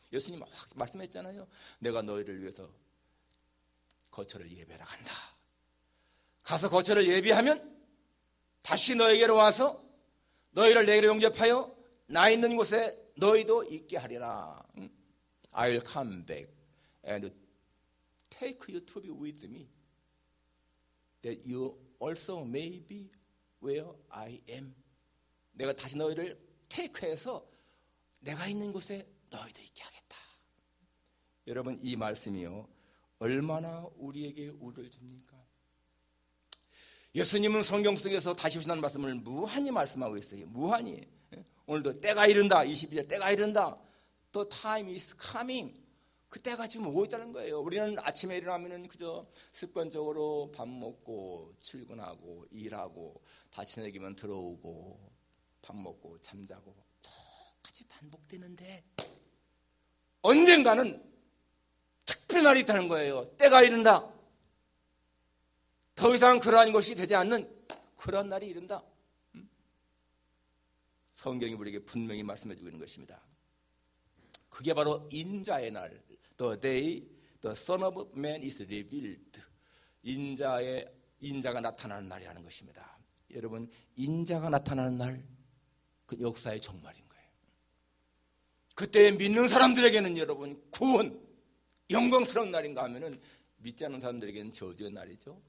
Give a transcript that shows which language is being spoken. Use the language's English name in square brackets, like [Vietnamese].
[Korean] 예수님 확 말씀했잖아요. 내가 너희를 위해서 거처를 예배하러 간다. 가서 거처를 예비하면 다시 너에게로 와서 너희를 내게로 영접하여 나 있는 곳에 너희도 있게 하리라. [English] I'll come back and take you to be with me, that you also may be where I am. [Korean] 내가 다시 너희를 테이크해서 내가 있는 곳에 너희도 있게 하겠다. 여러분, 이 말씀이요, 얼마나 우리에게 우려를 줍니까? 예수님은 성경 속에서 다시 오신다는 말씀을 무한히 말씀하고 있어요. 무한히. 오늘도 때가 이른다. 22절 때가 이른다. [English] The time is coming. [Korean] 그 때가 지금 오고 있다는 거예요. 우리는 아침에 일어나면 그저 습관적으로 밥 먹고 출근하고 일하고 다 저녁이면 들어오고 밥 먹고 잠자고 똑같이 반복되는데 언젠가는 특별한 날이 있다는 거예요. 때가 이른다. 더 이상 그러한 것이 되지 않는 그런 날이 이른다. 성경이 우리에게 분명히 말씀해 주고 있는 것입니다. 그게 바로 인자의 날, [English] the day the Son of Man is revealed. [Korean] 인자가 나타나는 날이라는 것입니다. 여러분, 인자가 나타나는 날, 그 역사의 종말인 거예요. 그때 믿는 사람들에게는 여러분 구원, 영광스러운 날인가 하면은 믿지 않는 사람들에게는 저주의 날이죠.